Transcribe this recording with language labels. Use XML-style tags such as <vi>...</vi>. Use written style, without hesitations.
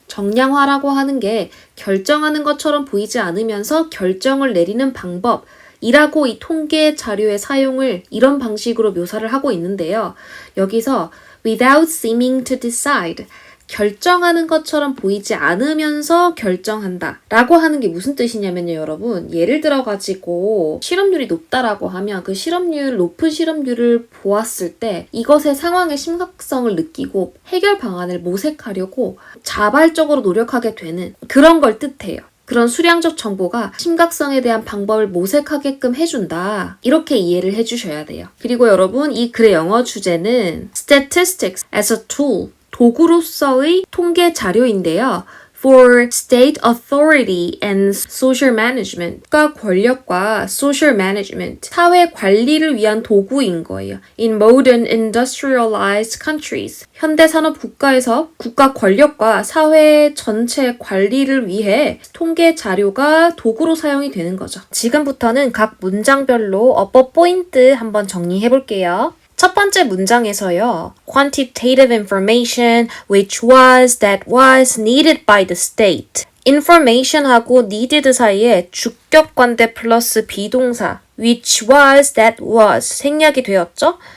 <ko>정량화라고 하는 게 결정하는 것처럼 보이지 않으면서 결정을 내리는 방법이라고 이 통계 자료의 사용을 이런 방식으로 묘사를 하고 있는데요.</ko> <en>여기서 without seeming to decide.</en> <ko>결정하는 것처럼 보이지 않으면서 결정한다 라고 하는 게 무슨 뜻이냐면요 여러분 예를 들어 가지고 실업률이 높다라고 하면 그 높은 실업률을 보았을 때 이것의 상황의 심각성을 느끼고 해결 방안을 모색하려고 자발적으로 노력하게 되는 그런 걸 뜻해요. 그런 수량적 정보가 심각성에 대한 방법을 모색하게끔 해준다. 이렇게 이해를 해주셔야 돼요. 그리고 여러분 이 글의 영어 주제는</ko> <en>statistics as a tool</en> <ko>도구로서의 통계 자료인데요.</ko> <en>For state authority and social management.</en> <ko>국가 권력과 social management. 사회 관리를 위한 도구인 거예요.</ko> <en>In modern industrialized countries.</en> <ko>현대산업 국가에서 국가 권력과 사회 전체 관리를 위해 통계 자료가 도구로 사용이 되는 거죠. 지금부터는 각 문장별로 어법 포인트 한번 정리해 볼게요. 첫 번째 문장에서요.</ko> <en>Quantitative information which was that was needed by the state.</en> <ko>information하고 needed 사이에 주격관대 플러스 비동사</ko> <en>which was that was</en> <ko>생략이 되었죠?</ko>